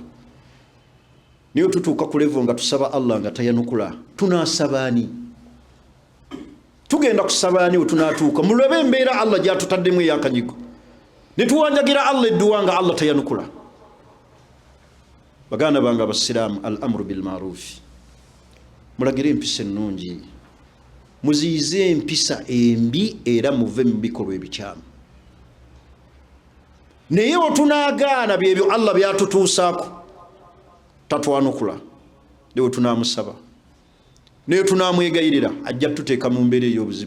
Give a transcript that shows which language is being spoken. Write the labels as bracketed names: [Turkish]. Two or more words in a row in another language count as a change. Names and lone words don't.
[Ganda] Niyo tutuuka ku level nga tusaba Allah nga tayanukula, tunaasabaani? Tugenda kusabaani we tunaatuuka? Mulebe embeera Allah gyatutaddemu ey'akanyigo, ne tuwanjagira Allah edduwa nga Allah tayanukula. Baganda bange abasiraamu, [Arabic] الأمر بالمعروف, [Ganda] mulagire empisa ennungi, muziyize empisa embi era muve mu bikolwa ebikyamu. Naye we tunaagaana byebyo Allah byatutuusaako, tatwanukula. Newe tunaamusaba, newe tunaamwegayirira, ajja tuteeka mu mbeera ey'obuzibu.